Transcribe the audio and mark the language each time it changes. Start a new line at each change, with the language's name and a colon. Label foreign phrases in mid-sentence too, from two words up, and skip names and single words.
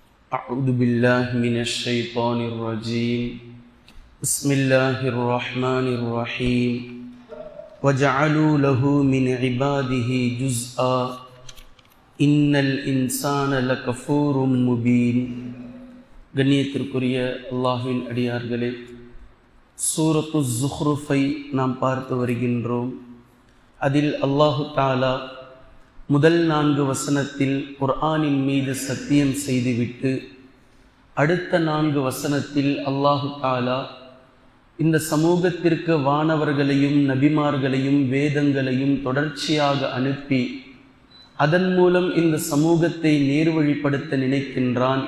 Arabic: أعوذ بالله من الشيطان الرجيم بسم الله الرحمن الرحيم وجعلوا له من عباده جزءا إن الإنسان لكفور مبين.
Tamil: கண்ணியத்திற்குரிய அல்லாஹ்வின் அடியார்களே, சூரத்து ஸுஹ்ருஃபை நாம் பார்த்து வருகின்றோம். அதில் அல்லாஹு தஆலா முதல் 4 வசனத்தில் குர்ஆனின் மீது சத்தியம் செய்துவிட்டு அடுத்த 4 வசனத்தில் அல்லாஹு தஆலா இந்த சமூகத்திற்கு வானவர்களையும் நபிமார்களையும் வேதங்களையும் தொடர்ச்சியாக அனுப்பி அதன் மூலம் இந்த சமூகத்தை நேர்வழிப்படுத்த நினைக்கின்றான்.